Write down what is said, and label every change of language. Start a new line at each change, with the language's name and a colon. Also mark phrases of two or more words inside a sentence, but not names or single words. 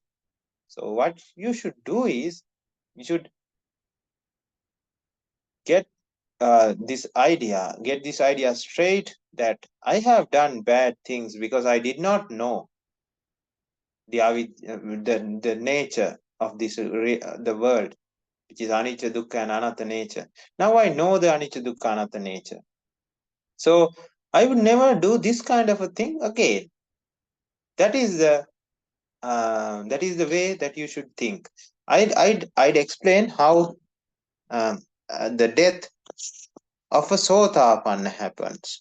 English: So what you should do is, you should get this idea straight, that I have done bad things because I did not know the nature of the world, which is
Pali: anicca, dukkha,
English: and anatta nature. Now I know the
Pali: anicca, dukkha, anatta
English: nature. So I would never do this kind of a thing again. That is the way that you should think. I'd explain how the death of a sotapanna happens.